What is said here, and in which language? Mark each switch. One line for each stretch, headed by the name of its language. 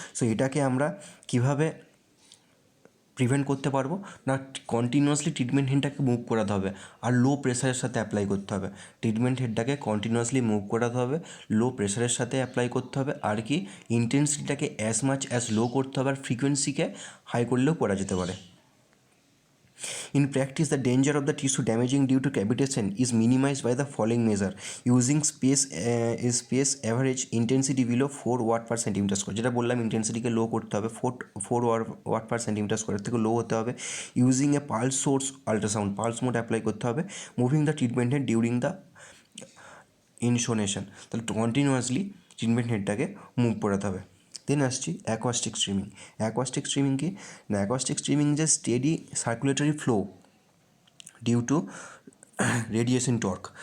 Bangla: So এটাকে আমরা কীভাবে প্রিভেন্ট করতে পারবো না, কন্টিনিউয়াসলি ট্রিটমেন্ট হেডটাকে মুভ করাতে হবে আর লো প্রেসারের সাথে অ্যাপ্লাই করতে হবে। ট্রিটমেন্ট হেডটাকে কন্টিনিউয়াসলি মুভ করাতে হবে, লো প্রেসারের সাথে অ্যাপ্লাই করতে হবে, আর কি ইন্টেন্সিটিটাকে অ্যাজ মাচ অ্যাজ লো করতে হবে, আর ফ্রিকোয়েন্সিকে হাই করলেও করা যেতে পারে।
English: In practice, the danger of the tissue damaging due to cavitation is minimized by the following measure: using space average intensity below 4 watt per centimeter square,
Bangla: যেটা বললাম ইন্টেন্সিটিকে লো করতে হবে, 4 watt per centimeter square থেকে লো হতে হবে।
English: using a pulse source ultrasound,
Bangla: pulse mode apply করতে হবে।
English: moving the treatment head during the insonation,
Bangla: তাহলে কন্টিনিউয়াসলি ট্রিটমেন্ট হেডটাকে মুভ করাতে হবে। দেন আসছি অ্যাকোয়াস্টিক স্ট্রিমিং। অ্যাকোয়াস্টিক স্ট্রিমিং কি না, অ্যাকোয়াস্টিক স্ট্রিমিং যে
English: Steady circulatory flow due to radiation torque.